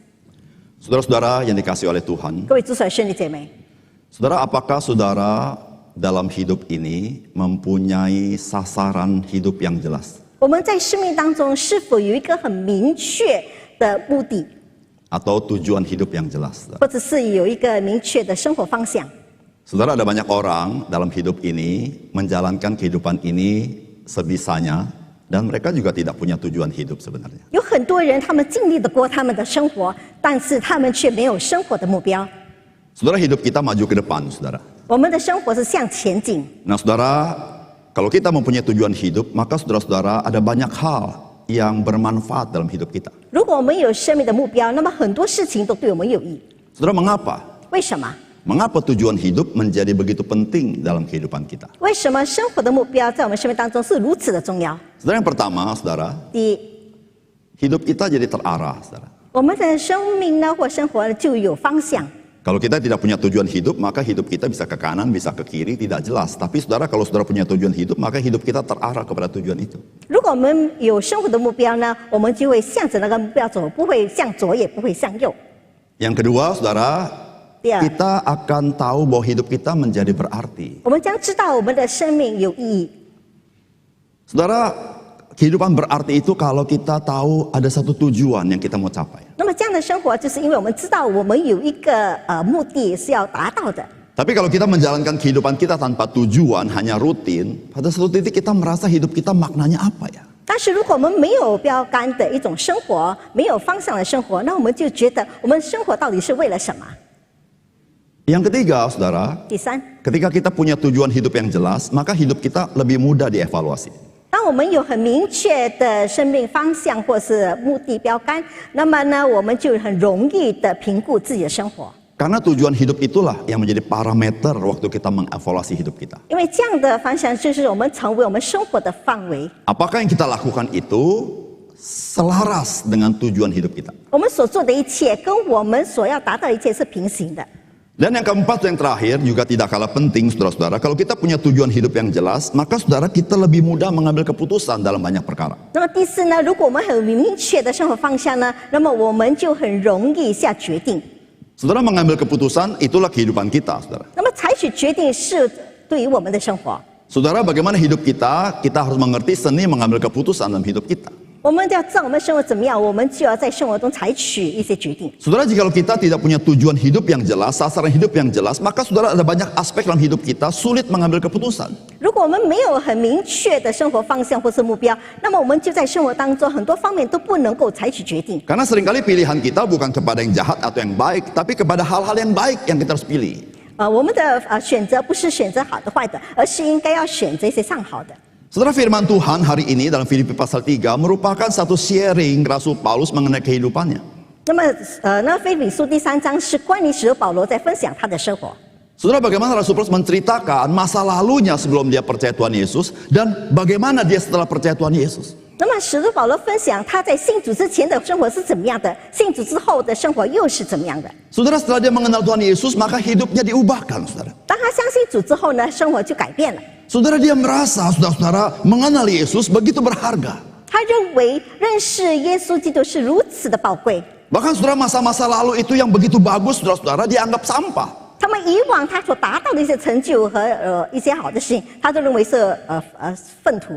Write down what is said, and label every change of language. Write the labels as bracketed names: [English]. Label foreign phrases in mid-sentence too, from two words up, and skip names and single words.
[Indonesian] Saudara-saudara yang dikasihi oleh Tuhan, saudara, apakah saudara dalam hidup ini mempunyai sasaran hidup yang jelas? [Chinese] 我们在生命当中是否有一个很明确的目的， [Indonesian] Atau tujuan hidup yang jelas? [Chinese] 或者是有一个明确的生活方向？ [Indonesian] Saudara, ada banyak orang dalam hidup ini menjalankan kehidupan ini sebisanya dan mereka juga tidak punya tujuan hidup sebenarnya. [Chinese] 有很多人，他们尽力的过他们的生活，但是他们却没有生活的目标。 [Indonesian] Saudara, hidup kita maju ke depan, saudara. [Chinese] 我们的生活是向前进。 [Indonesian] Nah, saudara, kalau kita mempunyai tujuan hidup, maka saudara-saudara ada banyak hal yang bermanfaat dalam hidup kita. [Chinese] 如果我们有生命的目标，那么很多事情都对我们有益。 [Indonesian] Saudara, mengapa? [Chinese] 为什么？ [Indonesian] Mengapa tujuan hidup menjadi begitu penting dalam kehidupan kita? [Chinese] 为什么生活的目标在我们生命当中是如此的重要？ [Indonesian] Saudara, yang pertama, saudara, [Chinese] 第一， [Indonesian] hidup kita jadi terarah, saudara. [Chinese] 我们的生命呢或生活就有方向。 [Indonesian] Kalau kita tidak punya tujuan hidup, maka hidup kita bisa ke kanan, bisa ke kiri, tidak jelas. Tapi saudara, kalau saudara punya tujuan hidup, maka hidup kita terarah kepada tujuan itu. [Chinese] 如果我们有生活的目标呢，我们就会向着那个目标走，不会向左，也不会向右。 [Indonesian] Yang kedua, saudara, [Chinese] 第二， [Indonesian] kita akan tahu bahwa hidup kita menjadi berarti. [Chinese] 我们将知道我们的生命有意义。 [Indonesian] Saudara, kehidupan berarti itu kalau kita tahu ada satu tujuan yang kita mau capai. [Chinese] 那么这样的生活，就是因为我们知道我们有一个目的是要达到的。 [Indonesian] Tapi kalau kita menjalankan kehidupan kita tanpa tujuan, hanya rutin, pada satu titik kita merasa hidup kita maknanya apa ya? [Chinese] 但是如果我们没有标杆的一种生活，没有方向的生活，那我们就觉得我们生活到底是为了什么？ [Indonesian] Yang ketiga, saudara, [Chinese] 第三， [Indonesian] ketika kita punya tujuan hidup yang jelas, maka hidup kita lebih mudah dievaluasi. [Chinese] 当我们有很明确的生命方向或是目的标杆，那么呢，我们就很容易的评估自己的生活。 [Indonesian] Karena tujuan hidup itulah yang menjadi parameter waktu kita mengevaluasi hidup kita. [Chinese] 因为这样的方向就是我们成为我们生活的范围。 [Indonesian] Apakah yang kita lakukan itu selaras dengan tujuan hidup kita? [Chinese] 我们所做的一切跟我们所要达到的一切是平行的。 [Indonesian] Dan yang keempat, yang terakhir juga tidak kalah penting, saudara-saudara. Kalau kita punya tujuan hidup yang jelas, maka saudara kita lebih mudah mengambil keputusan dalam banyak perkara. [Chinese] 那么第四呢，如果我们很明确的生活方向呢，那么我们就很容易下决定。 [Indonesian] Saudara mengambil keputusan, itulah kehidupan kita, saudara. [Chinese] 那么采取决定是对于我们的生活。 [Indonesian] Saudara, bagaimana hidup kita? Kita harus mengerti seni mengambil keputusan dalam hidup kita. [Chinese] 我们要知道我们生活怎么样，我们就要在生活中采取一些决定。 [Indonesian] Saudara, jika kita tidak punya tujuan hidup yang jelas, sasaran hidup yang jelas, maka saudara ada banyak aspek dalam hidup kita sulit mengambil keputusan. [Chinese] 如果我们没有很明确的生活方向或是目标，那么我们就在生活当中很多方面都不能够采取决定。 [Indonesian] Karena seringkali pilihan kita bukan kepada yang jahat atau yang baik, tapi kepada hal-hal yang baik yang kita harus pilih. [Chinese] 我们的选择不是选择好的坏的，而是应该要选择一些上好的。 [Indonesian] Saudara, firman Tuhan hari ini dalam Filipi pasal 3 merupakan satu sharing Rasul Paulus mengenai kehidupannya. [Chinese] 那么那腓立比书第3章是关于使徒保罗在分享他的生活。 [Indonesian] Saudara, bagaimana Rasul Paulus menceritakan masa lalunya sebelum dia percaya Tuhan Yesus dan bagaimana dia setelah percaya Tuhan Yesus. [Chinese] 那么使徒保罗分享他在信主之前的生活是怎么样的，信主之后的生活又是怎么样的。 [Indonesian] Saudara, setelah dia mengenal Tuhan Yesus, maka hidupnya diubahkan, saudara. [Chinese] 当他相信主之后呢，生活就改变了。 [Indonesian] Saudara, dia merasa, saudara-saudara, mengenal Yesus begitu berharga. [Chinese] 他认为认识耶稣基督是如此的宝贵。 [Indonesian] Bahkan saudara, masa-masa lalu itu yang begitu bagus, saudara-saudara, dianggap sampah. [Chinese] 他们以往他所达到的一些成就和一些好的事情，他都认为是粪土。